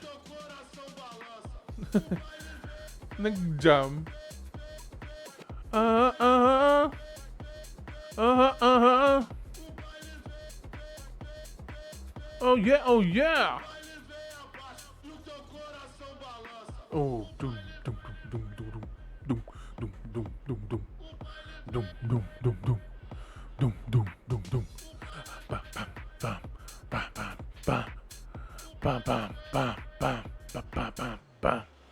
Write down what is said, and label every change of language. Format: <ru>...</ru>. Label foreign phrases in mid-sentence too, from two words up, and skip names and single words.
<tl>Nag-jump.</tl> <en>Oh yeah, oh yeah. Oh, dum dum dum dum dum dum dum dum dum dum dum dum dum dum dum dum dum bam bam bam bam bam bam bam bam bam bam bam bam bam.</en>